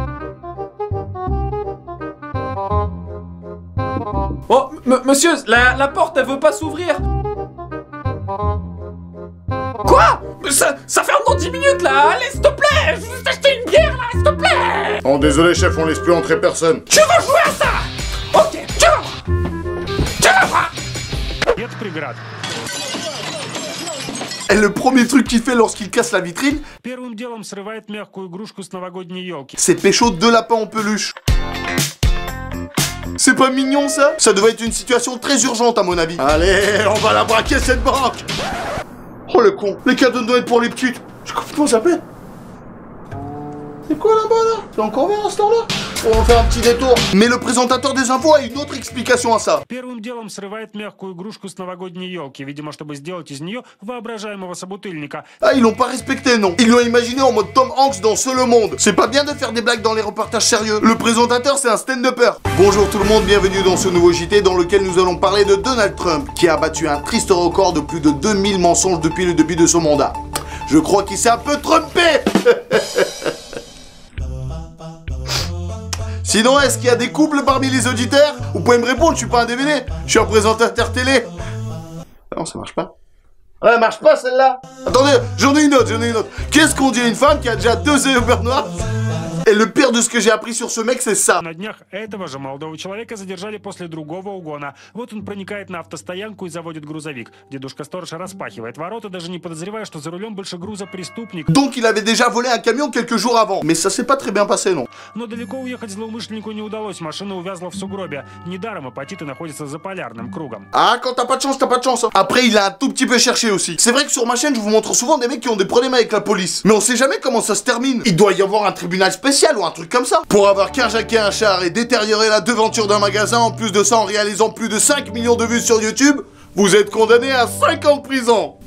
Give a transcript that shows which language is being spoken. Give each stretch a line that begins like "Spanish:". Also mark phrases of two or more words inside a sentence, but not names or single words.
French: Oh, monsieur, la porte, elle veut pas s'ouvrir. Quoi? Ça ferme dans 10 minutes, là. Allez, s'il te plaît. Je veux juste acheter une bière, là, s'il te plaît. Oh, désolé, chef, on laisse plus entrer personne. Tu veux jouer à ça? Ok, tu vas voir. Tu vas voir.
Russian: Нет преград.
French: Et le premier truc qu'il fait lorsqu'il casse la vitrine,
Russian: Первым делом срывает мягкую игрушку с новогодней елки.
French: c'est pécho 2 lapins en peluche. C'est pas mignon ça? Ça devait être une situation très urgente à mon avis. Allez, on va la braquer cette banque. Oh le con, les cadeaux de Noël pour les petites. Je comprends comment ça s'appelle. C'est quoi là-bas là? C'est encore vert à ce temps-là? On va faire un petit détour. Mais le présentateur des infos a une autre explication à ça.
Russian: Первым делом срывает мягкую игрушку с новогодней елки, видимо, чтобы сделать из нее воображаемого собутыльника.
French: Ah, ils l'ont pas respecté, non. Ils l'ont imaginé en mode Tom Hanks dans Seul le Monde. C'est pas bien de faire des blagues dans les reportages sérieux. Le présentateur, c'est un stand-upper. Bonjour tout le monde, bienvenue dans ce nouveau JT dans lequel nous allons parler de Donald Trump, qui a battu un triste record de plus de 2000 mensonges depuis le début de son mandat. Je crois qu'il s'est un peu trompé. Sinon, est-ce qu'il y a des couples parmi les auditeurs? Vous pouvez me répondre, je suis pas un DVD, je suis un présentateur télé. Non, ça marche pas. Ouais, marche pas celle-là. Attendez, j'en ai une autre. Qu'est-ce qu'on dit à une femme qui a déjà 2 œufs au beurre noir? Et le pire de ce que j'ai appris sur ce mec, c'est ça.
Russian: На днях этого же молодого человека задержали после другого угона. Вот он проникает на автостоянку и заводит грузовик. Дедушка-сторож распахивает ворота, даже не подозревая, что за рулем больше груза преступник.
French: Donc il avait déjà volé un camion quelques jours avant. Mais ça s'est pas très bien passé, non.
Russian: Но далеко уехать злоумышленнику не удалось. Машина увязла в сугробе. Недаром апатиты находятся за полярным кругом.
French: Ah, quand t'as pas de chance, t'as pas de chance. Après, il a un tout petit peu cherché aussi. C'est vrai que sur ma chaîne, je vous montre souvent des mecs qui ont des problèmes avec la police. Mais on sait jamais comment ça se termine. Il doit y avoir un tribunal spécial ou un truc comme ça. Pour avoir carjacké un char et détériorer la devanture d'un magasin, en plus de ça en réalisant plus de 5 millions de vues sur YouTube, vous êtes condamné à 5 ans de prison.